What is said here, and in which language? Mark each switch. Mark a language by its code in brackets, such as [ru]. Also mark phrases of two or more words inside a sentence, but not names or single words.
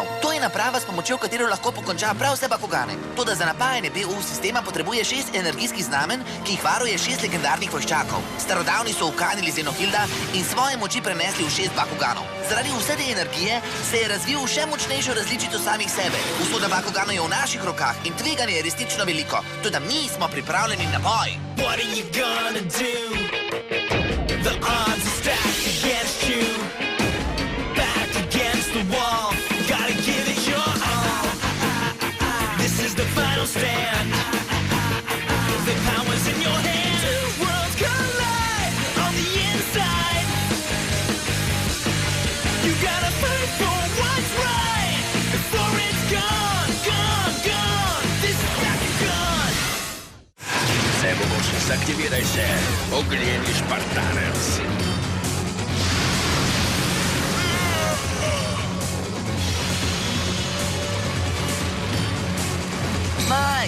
[sl] To je naprava, s pomočjo katero lahko pokonča prav vse Bakugane. Toda za napajanje BU sistema potrebuje 6 energijskih znamen, ki jih varuje 6 legendarnih vojščakov. Starodavni so ukanili Zenohilda in svoje moči prenesli v 6 Bakuganov. Zaradi vse te energije se je razvil v še močnejšo različico samih sebe. Usoda Bakuganov je v naših rokah in tveganje je resnično veliko. Toda mi smo pripravljeni na boj. [en] What are you gonna do? The odds are stacked against you. Back against the wall. Gotta give it your all. This is the final stand. The power's in your hands. Two worlds collide on the inside. You gotta fight for what's right before it's gone, gone, gone. This is Bakugan. [sl] Vse mogoče, zaktiviraj se. Ognjeni Špartanec. Zmaj!